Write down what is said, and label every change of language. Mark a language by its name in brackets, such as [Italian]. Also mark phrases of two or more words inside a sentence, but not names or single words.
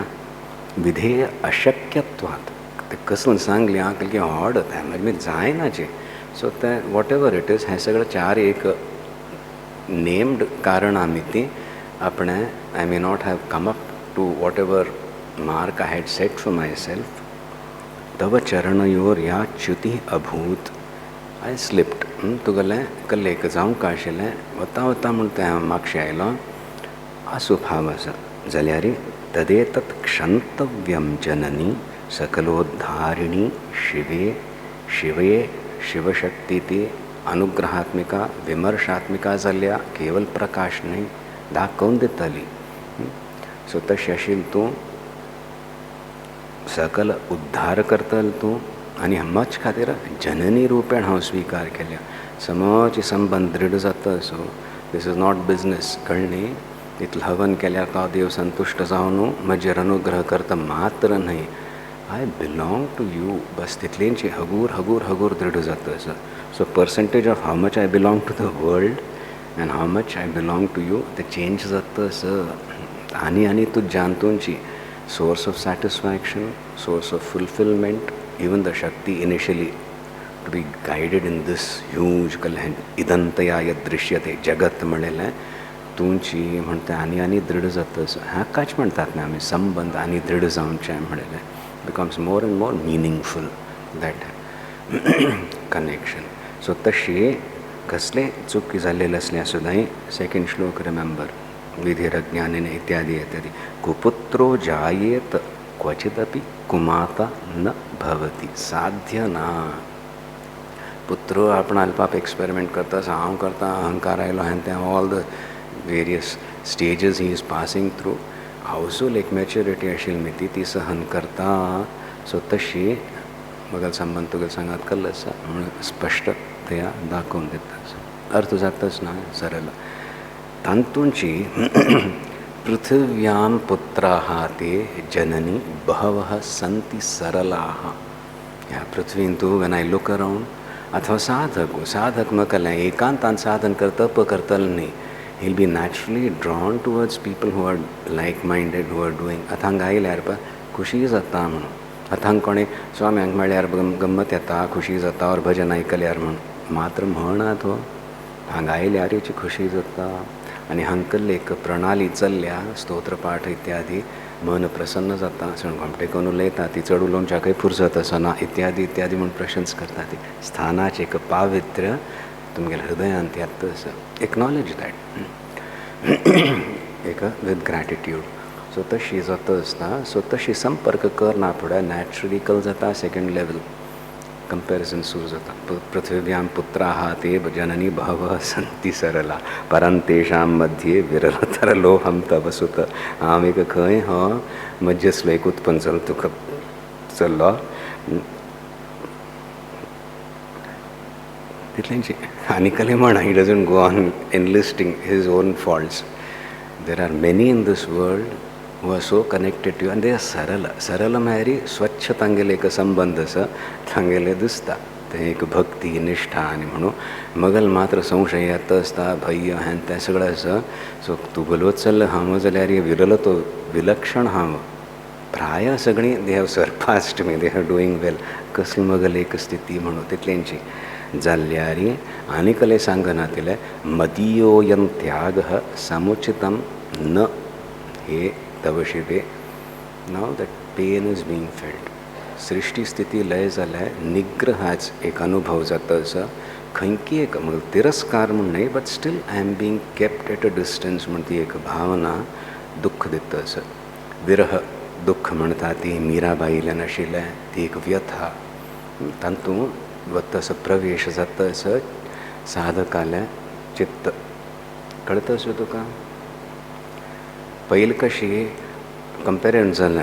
[Sanskrit] विधेय अशक्यत्वात. [Konkani] ते कसलं सांगलें हांव कलकी ऑड मागीर जायनाचें. [English] so तें what ever it is [Konkani] हें सगळें चार एक [English] named [Konkani] कारण आमी ती आपणे [English] I may not have come up to whatever mark I had set for myself. [Sanskrit] तव चरणयोर या च्युती अभूत. [English] I slipped. [Konkani] तुगेलें कल्लेक जावंक आशिल्लें वता वता म्हूण तें म्हापशें आयलो. आसूं फाव आसा जाल्यार [Sanskrit] तदेतत् क्षन्तव्यं जननी सकलोद्धारिणी शिवे शिवे शिवशक्ती. [Konkani] ती [Sanskrit] अनुग्रहात्मिका विमर्शात्मिका [Konkani] जाल्ल्या केवल प्रकाश न्ही दाखोवन दितली. सो तशें आशिल्लें तूं सकल उद्धार करतल. तूं आनी मच खातीर जननी रुपेण हांव स्विकार केल्या. समोरची संबंध दृढ जाता असो. [English] this is not business, [Konkani] कळ्ळें. इतलें हवन केल्यार तो देव संतुश्ट जावन म्हजेर अनुग्रह करता मात्र न्हय, [English] I belong to you. [Konkani] बस तितलेंची हगूर हगूर हगूर दृढ जाता असो. [English] so percentage of how much I belong to the world and how much I belong to you ते change [Konkani] जाता असो. आनी तू जानतूंची [English] source of satisfaction, source of fulfillment, even the Shakti initially to be guided in this huge [Sanskrit] कल्याण इदंतया यद दृश्यते जगत [Konkani] म्हणलेलें तुमची म्हणते आनी दृढ जाता. हाकाच म्हणटात न्ही आमी संबंध आनी दृढ जावचें म्हणलेलें. [English] becomes more and more meaningful that connection. [Konkani] सो तशी कसले चुकी जाल्लेले असले सुद्दां सेकंड श्लोक रिमेंबर विधिरज्ञानेन इत्यादि इत्यादि. [Sanskrit] कुपुत्रो जायेत क्वचिदपि कुमाता न भवति. [Konkani] साध्य ना. पुत्रो आपण अल्पाप एक्सपेरिमेंट करता, हांव करता, अहंकार आयलो हें तें [English] all the various stages he is passing through. [Konkani] हावसूल एक मॅच्युरिटी आशिल्ली ती सहन करता. सो तशी मगल संबंध तुगेल सांगात कल्ल आसा म्हणून स्पश्टतया दाखोवन दिता. अर्थ जाताच ना सरळ. [Sanskrit] तांतूंची पृथिव्यां पुत्राः ते जननी बहवः सन्ति सरलाः. [Konkani] ह्या पृथ्वीन तूं [English] when I look around [Konkani] अथवा साधक मकलें एकांतान साधन करता तप करतलें न्ही. [English] he'll be naturally drawn towards people who are like-minded, who are doing. [Konkani] अथांग आयल्यार पळय खुशी जाता म्हणून. अथांग कोणें स्वाम्यांक म्हळ्यार गंमत येता, खुशी जाता, और भजन आयकल्यार म्हणून मात्र म्हणत हो. हांगा आयल्यार हेची खुशी जाता. आनी हांगकल्ली एक प्रणाली चल्ल्या स्तोत्रपाठ इत्यादी. मन प्रसन्न जाता, सणघोमटे करून उलयता, ती चड उलोवच्याकय फुरसत आसना इत्यादी इत्यादी म्हणून प्रशंस करता. ती स्थानाचें एक पावित्र्य तुमगेल्या हृदयांत येता आसा. [English] acknowledge that एक with gratitude. [Konkani] सो तशी जाता आसता. सो तशी संपर्क करना फुडें नॅचरली कल जाता. [English] second level comparison [Konkani] सुरू जाता. [Sanskrit] पृथिव्यां पुत्राः ते जननी बहवः सन्ति सरला परंतेषां मध्ये विरलतरलोहं तव सुत. [Konkani] हांव एक खंय हो मध्यस्लो एक उत्पन्न जालो तुका चल्लो तितलेंची आनी कले म्हणा. [English] he doesn't go on enlisting his own faults. There are many in this world who are so connected to you and they are [Konkani] सरल म्हळ्यार स्वच्छ तांगेले एक संबंध आसा. तांगेले दिसता ते एक भक्ती निष्ठा आनी म्हणून मगल मात्र संशय येता आसता, भय हें तें सगळें आसा. सो तूं बलवत चल्ल हांव जाल्यार हे विरल तो विलक्षण हांव प्राय सगळीं [English] they have surpassed me, they have doing well. [Konkani] कसली मगल एक स्थिती म्हणून तितल्यांची जाल्ल्यार आनी कले सांगना तिले [Sanskrit] मदीयोयं त्यागः समुचितं न हे तव शिवे. [English] now that pain is being felt. [Konkani] सृष्टी स्थिती लय जाल्यार निग्रहाच एक अनुभव जाता आसा. खंयकी एक म्हणजे तिरस्कार म्हण न्हय, [English] but still I am being kept at a distance [Konkani] म्हण ती एक भावना दुख्ख दिता आसा. विरह दुख्ख म्हणटा ती मिराबाईल्यान आशिल्लें. ती एक व्यथा तातूंत वता असो प्रवेश जाता आसा साधकालें चित्त. कळटा असो तुका. पयलीं कशी कंपेरिजन जालें.